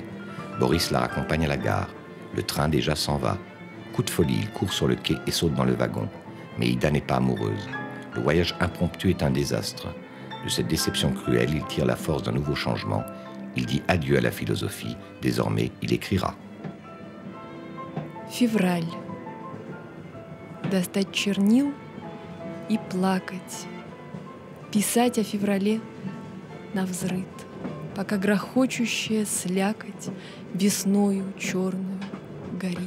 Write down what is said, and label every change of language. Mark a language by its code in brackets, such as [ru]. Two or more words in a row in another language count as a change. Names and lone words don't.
[fr] Boris la raccompagne à la gare. Le train déjà s'en va. Coup de folie, il court sur le quai et saute dans le wagon. Mais Ida n'est pas amoureuse. Le voyage impromptu est un désastre. De cette déception cruelle, il tire la force d'un nouveau changement. Il dit adieu à la philosophie. Désormais, il écrira. [ru] Февраль. Достать чернил и плакать. Писать о феврале навзрыд, пока грохочущая слякоть весною черную горит.